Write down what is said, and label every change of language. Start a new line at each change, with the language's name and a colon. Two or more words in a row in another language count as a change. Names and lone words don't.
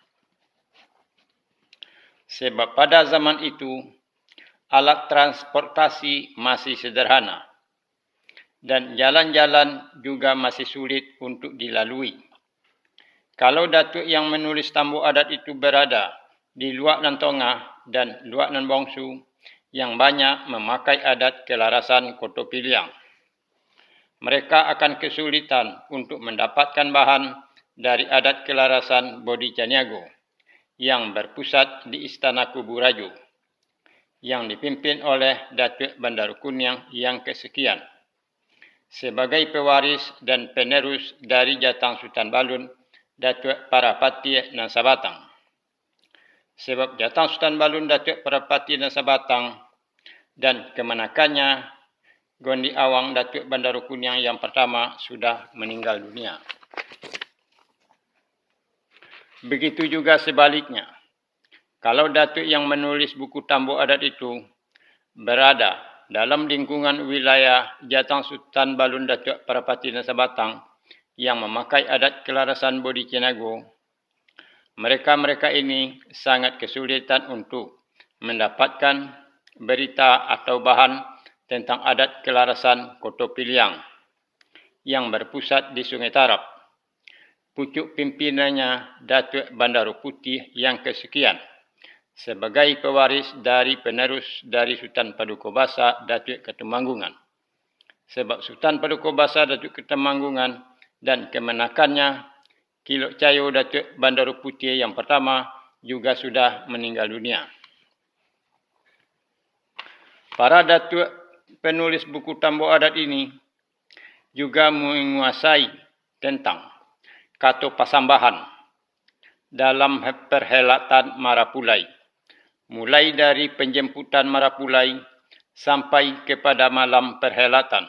Indonesian: Sebab pada zaman itu, alat transportasi masih sederhana dan jalan-jalan juga masih sulit untuk dilalui. Kalau datuk yang menulis tambo adat itu berada di Luak Nan Tongah dan Luak Nan Bongsu yang banyak memakai adat kelarasan Koto Piliang, mereka akan kesulitan untuk mendapatkan bahan dari adat kelarasan Bodi Caniago yang berpusat di Istana Kubu Rajo, yang dipimpin oleh Datuk Bandarukuniang yang kesekian, sebagai pewaris dan penerus dari Jatang Sultan Balun, Datuk Parapati dan Sabatang. Sebab Jatang Sultan Balun, Datuk Parapati dan Sabatang dan kemenakannya Gondi Awang Datuk Bandarukuniang yang pertama sudah meninggal dunia. Begitu juga sebaliknya. Kalau datuk yang menulis buku tambo adat itu berada dalam lingkungan wilayah Jatang Sultan Balun Datuk Parapati dan Sabatang yang memakai adat kelarasan Bodi Caniago, mereka ini sangat kesulitan untuk mendapatkan berita atau bahan tentang adat kelarasan Koto Piliang yang berpusat di Sungai Tarap. Pucuk pimpinannya Datuk Bandaru Putih yang kesekian sebagai pewaris dari penerus dari Sultan Paduka Basa Datuk Ketemanggungan. Sebab Sultan Paduka Basa Datuk Ketemanggungan dan kemenakannya Kilok Cayo Datuk Bandaru Putih yang pertama juga sudah meninggal dunia. Para datuk penulis buku tambo adat ini juga menguasai tentang kata pasambahan dalam perhelatan Marapulai, mulai dari penjemputan Marapulai sampai kepada malam perhelatan.